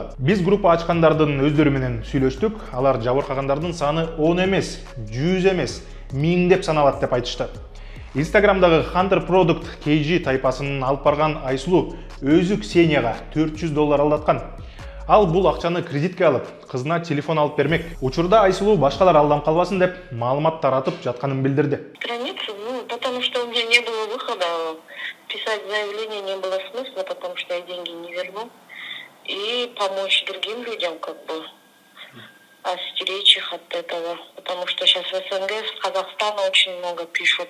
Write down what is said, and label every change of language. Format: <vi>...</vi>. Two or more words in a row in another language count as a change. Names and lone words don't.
<ky>Биз группа ачкандардын өздөрү менен сүйлөштүк. Алар жабыркагандардын саны 10 эмес, 100 эмес, 1000 деп саналат деп айтышты. Инстаграмдагы Hunter Product KG тайпасынын алып барган Айсулуу өзү Ксенияга $400 алдаткан. Ал бул акчаны кредитке алып, кызына телефон алып бермек. Учурда Айсулуу башкалар алдам калбасын деп маалымат таратып жатканын билдирди.</ky> <ru>Страницу, потому что у меня не было выхода. Писать заявление не было смысла, потому что я деньги не верну. И помочь другим людям, остеречь их от этого. Потому что сейчас в СНГ, с Казахстана очень много пишут.</ru>